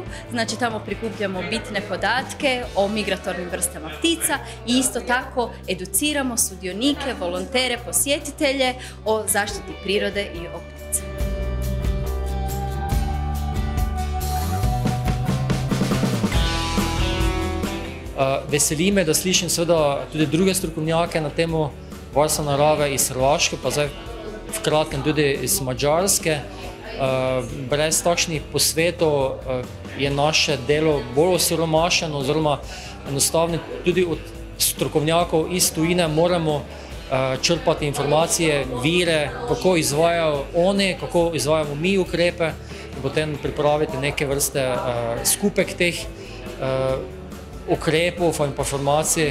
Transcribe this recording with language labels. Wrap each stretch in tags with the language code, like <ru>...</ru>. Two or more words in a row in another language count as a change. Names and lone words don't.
<hr>Znači tamo prikupljamo bitne podatke o migratornim vrstama ptica i isto tako educiramo sudionike, volontere, posjetitelje o zaštiti prirode i o ptica.</hr> <sl>Veseli me, da slišim seveda tudi druge strokovnjake na temo varstva narave iz Hrvaške, pa zdaj v kratkem tudi iz Mađarske. Brez takšnih posvetov je naše delo bolj osiromašeno, oziroma enostavno tudi od strokovnjakov iz tujine moramo črpati informacije, vire, kako izvajajo oni, kako izvajamo mi ukrepe in potem pripraviti neke vrste skupek teh ukrepov in informacij.</sl>